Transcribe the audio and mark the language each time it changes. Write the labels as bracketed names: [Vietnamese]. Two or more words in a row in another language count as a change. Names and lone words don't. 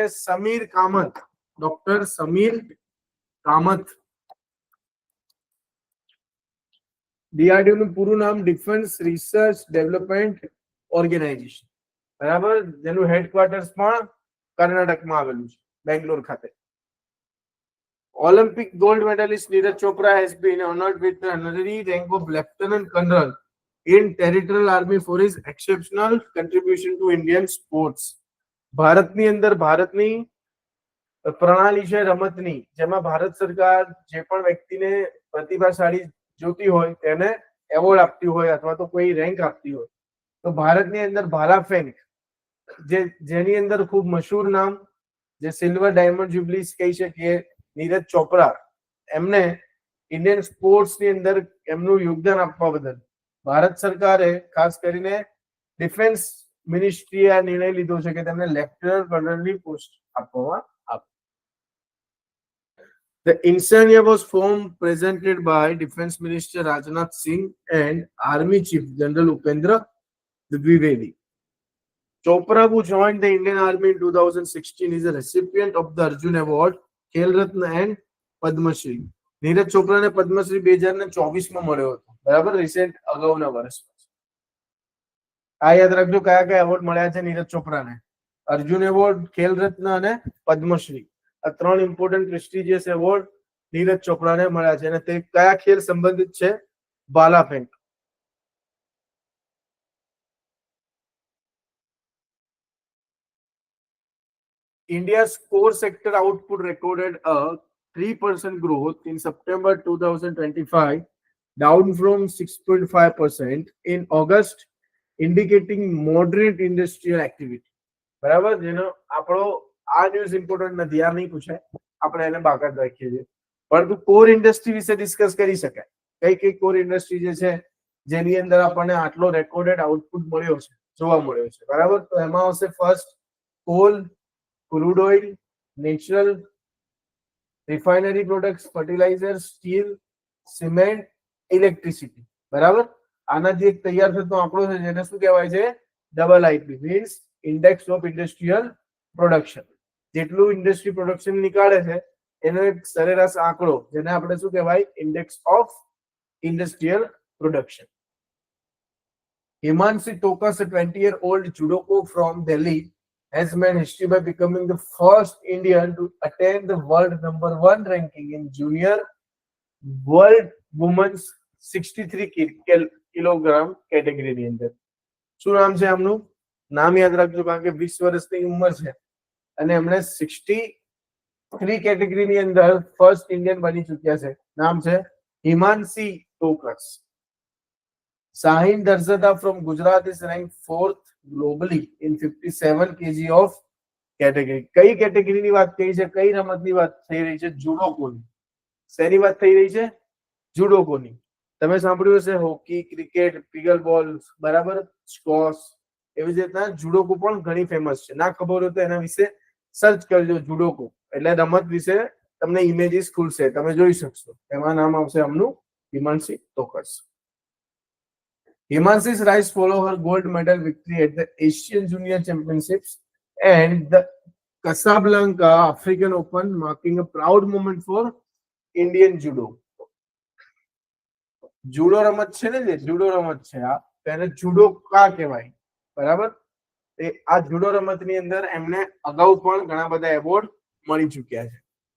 [Gujarati] સમીર કામત, ડોક્ટર સમીર કામત. DRDO નું પૂરું નામ [English] Defence Research Development Organisation, [Gujarati] બરાબર, જેનું હેડક્વાર્ટર્સ પણ કર્ણાટકમાં આવેલું છે, બેંગ્લોર ખાતે. [English] Olympic gold medalist Neeraj Chopra has been honored with the honorary rank of Lieutenant Colonel in Territorial Army for his exceptional contribution to Indian sports. [Gujarati] ભારતની અંદર ભારતની પ્રણાલી છે રમતની, જેમાં ભારત સરકાર જે પણ વ્યક્તિને પ્રતિભાશાળી જોતી હોય તેને એવોર્ડ આપતી હોય અથવા તો કોઈ રેન્ક આપતી હોય, તો ભારતની અંદર ભાલા ફેંક જેની અંદર ખૂબ મશહૂર નામ, જે [English] silver diamond jubilee [Gujarati] કહી શકીએ, નીરજ ચોપરા, એમને [English] Indian sports-ની [Gujarati] અંદર એમનું યોગદાન આપવા બદલ ભારત સરકારે ખાસ કરીને [English] Defence Ministry-એ [Gujarati] આ નિર્ણય લીધો છે કે તેમને [English] Lieutenant Colonel-ની [Gujarati] પોસ્ટ આપવામાં આવે. [English] The insignia was presented by Defense Minister Rajnath Singh and Army Chief General Upendra Dwivedi. Chopra, who joined the Indian Army in 2016, is a recipient of the Arjun Award, Khel Ratna and Padma Shri. [Gujarati] નીરજ ચોપરાને પદ્મશ્રી 2024 માં મળ્યો હતો, બરાબર, રિસેન્ટ અગાઉના વર્ષમાં. આ યાદ રાખજો કયા કયા એવોર્ડ મળ્યા છે નીરજ ચોપરાને: અર્જુન એવોર્ડ, ખેલ રત્ન અને પદ્મશ્રી. આ ત્રણ [English] important prestigious award [Gujarati] નીરજ ચોપરાને મળ્યા છે અને તે કયા ખેલ સંબંધિત છે? ભાલા ફેંક. [English] India's core sector output recorded a 3% growth in September 2025, down from 6.5% in August, indicating moderate industrial activity. [Gujarati] બરાબર, જેનો આપણો આ ન્યૂઝ ઇમ્પોર્ટન્ટ નથી, આ નહીં પૂછાય, આપણે એને બાકાત રાખીએ છીએ. પરંતુ [English] core industry [Gujarati] વિશે ડિસ્કસ કરી શકાય. કઈ [English] core industry [Gujarati] જે છે જેની અંદર આપણને આટલો [English] recorded output [Gujarati] મળ્યો છે, જોવા મળ્યો છે, બરાબર. તો એમાં આવશે [English] first coal, crude oil, natural, refinery products, fertilizer, steel, cement, electricity. [Gujarati] બરાબર. આનાથી એક તૈયાર થતો આંકડો છે જેને શું કહેવાય છે? [English] double IP, means index of industrial production. [Gujarati] જેટલું [English] industry production [Gujarati] નીકાળે છે એનો એક સરેરાશ આંકડો, જેને આપણે શું કહેવાય? [English] Index of industrial production. હિમાંશી ટોકસ, a 20-year-old judoka from Delhi, has made history by becoming the first Indian to attain the world #1 ranking in junior world women's 63 kilogram category [Gujarati] ની અંદર. શું નામ છે આમનું? નામ યાદ રાખજો કારણ કે 20 વર્ષની ઉંમર છે અને એમણે 63 કેટેગરીની અંદર [English] first Indian [Gujarati] બની ચૂક્યા છે. નામ છે હિમાંશી ટોકસ. [English] Shahin Darzada from Gujarat is ranked 4th globally in 57 kg of કેટેગરી. [Gujarati] કઈ કેટેગરીની વાત થઈ છે? કઈ રમતની વાત થઈ રહી છે? જુડોકોની. શેની વાત થઈ રહી છે? જુડોકોની. તમે સાંભળ્યું હશે હોકી, ક્રિકેટ, પિગલ બોલ, બરાબર, સ્કોશ. એવી જ રીતના જુડોકો પણ ઘણી ફેમસ છે. ના ખબર હોય તો એના વિશે સર્ચ કરજો, જુડોકો એટલે રમત વિશે તમને ઇમેજીસ ખુલશે, તમે જોઈ શકશો. એમાં નામ આવશે આમનું હિમાંશી તોકર્સ. [English] Himanshi's rise follow her gold medal victory at the Asian Junior Championships and the Casablanca African Open, marking a proud moment for Indian judo. [Gujarati] જુડો રમત છે ને, જે જુડો રમત છે આ, તેને જુડો કા કહેવાય, બરાબર. આ જુડો રમતની અંદર એમને અગાઉ પણ ઘણા બધા એવોર્ડ મળી ચૂક્યા છે.